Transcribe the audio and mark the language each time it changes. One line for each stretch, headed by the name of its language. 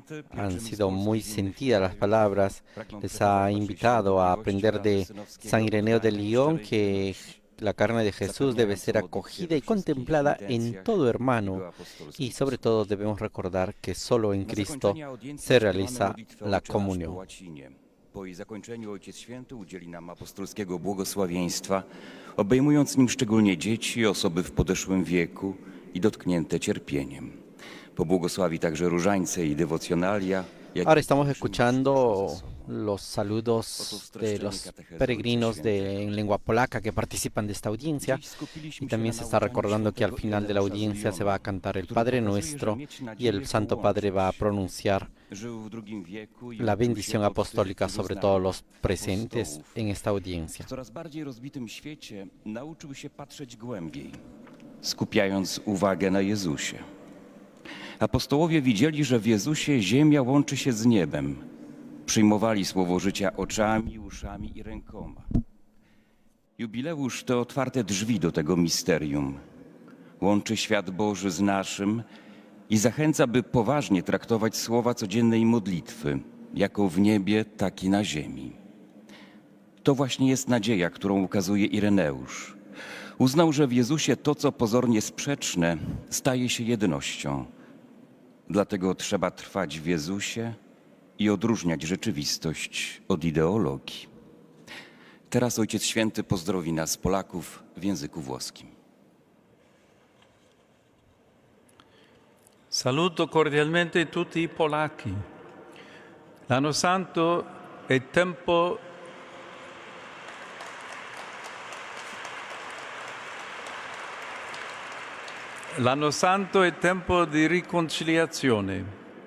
Spanish: Han sido muy sentidas las palabras. Les ha invitado a aprender de San Ireneo de Lyon que la carne de Jesús debe ser acogida y contemplada en todo hermano, y sobre todo debemos recordar que solo en Cristo se realiza la comunión.
Polish: Po jej zakończeniu Ojciec Święty udzieli nam apostolskiego błogosławieństwa, obejmując nim szczególnie dzieci, osoby w podeszłym wieku i dotknięte cierpieniem. Pobłogosławi także różańce i dewocjonalia.
Spanish: Ahora estamos escuchando los saludos de los peregrinos en lengua polaca que participan de esta audiencia, y también se está recordando que al final de la audiencia se va a cantar el Padre Nuestro y el Santo Padre va a pronunciar la bendición apostólica sobre todos los presentes en esta audiencia.
Polish: W coraz bardziej rozbitym świecie nauczył się patrzeć głębiej, skupiając uwagę na Jezusie. Apostołowie widzieli, że w Jezusie ziemia łączy się z niebem. Przyjmowali słowo życia oczami, uszami i rękoma. Jubileusz to otwarte drzwi do tego misterium. Łączy świat Boży z naszym i zachęca, by poważnie traktować słowa codziennej modlitwy, jako w niebie, tak i na ziemi. To właśnie jest nadzieja, którą ukazuje Ireneusz. Uznał, że w Jezusie to, co pozornie sprzeczne, staje się jednością. Dlatego trzeba trwać w Jezusie i odróżniać rzeczywistość od ideologii. Teraz Ojciec Święty pozdrowi nas, Polaków, w języku włoskim.
Italian: Saluto cordialmente tutti i polacchi. L'anno santo è tempo L'anno santo è tempo di riconciliazione.